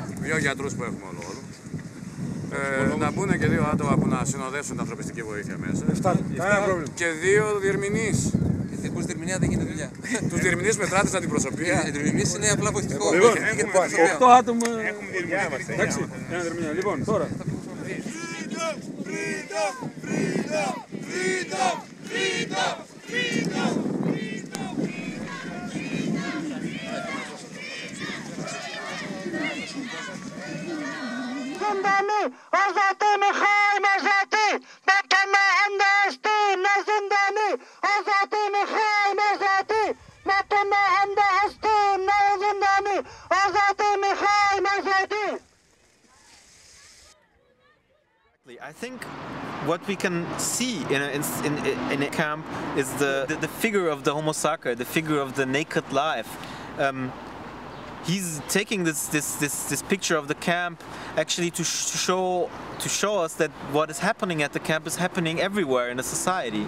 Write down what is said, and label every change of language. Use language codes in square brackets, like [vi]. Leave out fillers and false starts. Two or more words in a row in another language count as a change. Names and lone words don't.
[el] δύο γιατρούς που έχουμε όλο. Να μπουν και δύο άτομα που να συνοδεύσουν την ανθρωπιστική βοήθεια μέσα. Και δύο διερμηνείς. Χωρίς διερμηνία δεν γίνεται δουλειά. Τους διερμηνείς μετράτε στην αντιπροσωπεία. Οι διερμηνείς είναι απλά βοηθητικό. Λοιπόν, 8 άτομα. Εντάξει, ένα διερμηνία. Λοιπόν, τώρα. [fa] زندانی آزادی میخوایم آزادی به پناهنده هستیم نه زندانی آزادی میخوایم آزادی به پناهنده هستیم نه زندانی آزادی میخوایم آزادی. [en] I think what we can see in a camp is the figure of the Homo sacer, the figure of the naked life. He's taking this picture of the camp actually to show us that what is happening at the camp is happening everywhere in the society.